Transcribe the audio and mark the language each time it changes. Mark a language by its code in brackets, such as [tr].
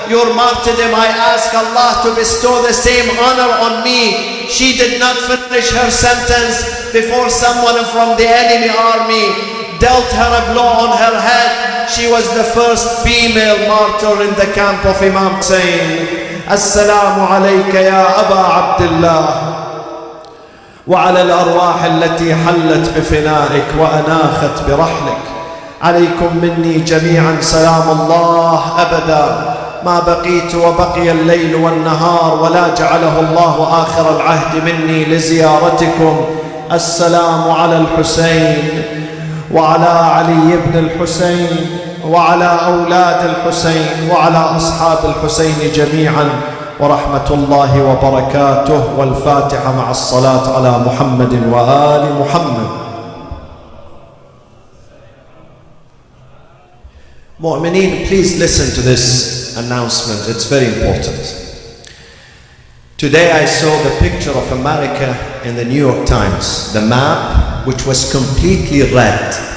[en] Your martyrdom, I ask Allah to bestow the same honor on me. She did not finish her sentence before someone from the enemy army dealt her a blow on her head. She was the first female martyr in the camp of Imam Hussein. [ar] السلام عليك يا أبا عبد الله وعلى الأرواح التي حلت بفنائك وأناخت برحلك. عليكم مني جميعا سلام الله أبدا ما بقيت وبقي الليل والنهار ولا جعله الله آخر العهد مني لزيارتكم. السلام على الحسين وعلى علي بن الحسين وعلى أولاد الحسين وعلى أصحاب الحسين جميعا ورحمة الله وبركاته. والفاتحة مع الصلاة على محمد وآل محمد. [en] Mu'mineen, please listen to this announcement. It's very important. Today I saw the picture of America in the New York Times, the map which was completely red.